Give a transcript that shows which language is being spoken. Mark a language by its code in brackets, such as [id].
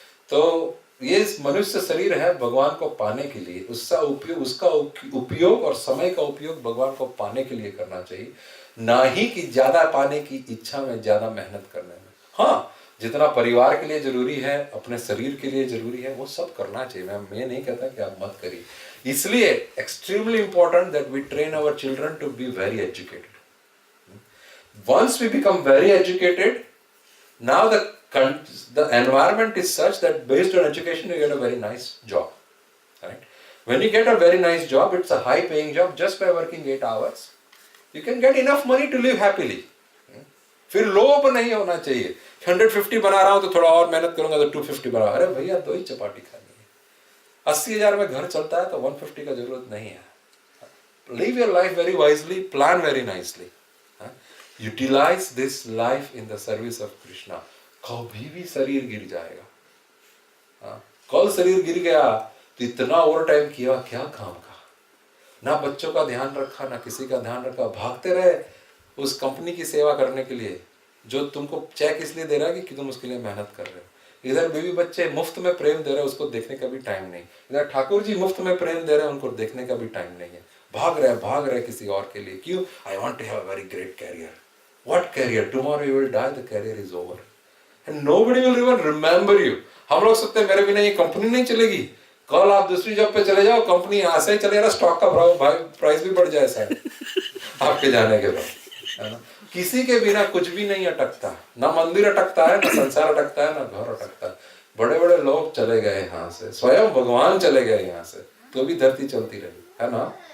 [hi] तो ये मनुष्य शरीर है भगवान को पाने के लिए, उसका उपयोग और समय का उपयोग भगवान को पाने के लिए करना चाहिए, ना ही कि ज्यादा पाने की इच्छा में ज्यादा मेहनत करने में। हाँ, जितना परिवार के लिए जरूरी है, अपने शरीर के लिए जरूरी है, वो सब करना चाहिए। मैं नहीं कहता कि आप मत करिए। इसलिए [en] Extremely important that we train our children to be very educated. Once we become very educated, now the environment is such that based on education you get a very nice job, right? When you get a very nice job, it's a high paying job. Just by working 8 hours you can get enough money to live happily. [hi] फिर लोभ नहीं होना चाहिए। 150 बना रहा हूं तो थोड़ा और मेहनत करूंगा तो 250 बना। अरे भैया 2 ही चपाटी खानी है। 80,000 में घर चलता है तो 150 का जरूरत नहीं है। [en] Live your life very wisely, plan very nicely. Utilize this life in the service of Krishna. [hi] कभी भी शरीर गिर जाएगा। कल शरीर गिर गया तो इतना ओवर टाइम किया, क्या काम का। ना बच्चों का ध्यान रखा, ना किसी का ध्यान रखा, भागते रहे उस कंपनी की सेवा करने के लिए जो तुमको चेक इसलिए दे रहा है कि तुम उसके लिए मेहनत कर रहे हो। इधर बीवी बच्चे मुफ्त में प्रेम दे रहे हैं, उसको देखने का भी टाइम नहीं। इधर ठाकुर जी मुफ्त में प्रेम दे रहे हैं, उनको देखने का भी टाइम नहीं है। भाग रहे किसी और के लिए। क्यों? [en] I want to have a very great career. What career? Tomorrow you will die, the career is over. And nobody will even remember you. [hi] हम लोग सोचते हैं मेरे बिना ये कंपनी नहीं चलेगी। कल आप दूसरी जॉब पे चले जाओ, कंपनी यहाँ से चले जा, स्टॉक का प्राइस भी बढ़ जाए शायद आपके जाने के बाद, है ना। किसी के बिना कुछ भी नहीं अटकता, ना मंदिर अटकता है, ना संसार अटकता है, ना घर अटकता है। बड़े बड़े लोग चले गए यहाँ से, स्वयं भगवान चले गए यहाँ से, तो भी धरती चलती रही, है ना।